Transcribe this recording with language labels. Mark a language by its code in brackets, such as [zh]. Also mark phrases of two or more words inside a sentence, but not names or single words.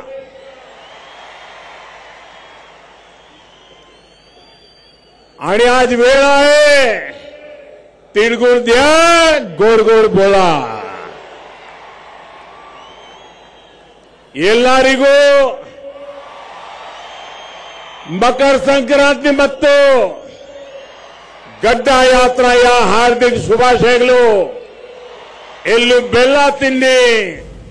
[mr] आणि आज वेळ आहे, तिळगुळ द्या, गोड गोड बोला। [kn] ಎಲ್ಲರಿಗೂ मकर संक्रांति ಮತ್ತು ಗಡ್ಡ ಯಾತ್ರೆಯ ಹಾರ್ದಿಕ ಶುಭಾಶಯಗಳು। ಎಳ್ಳು ಬೆಲ್ಲ ತಿನ್ನಿ,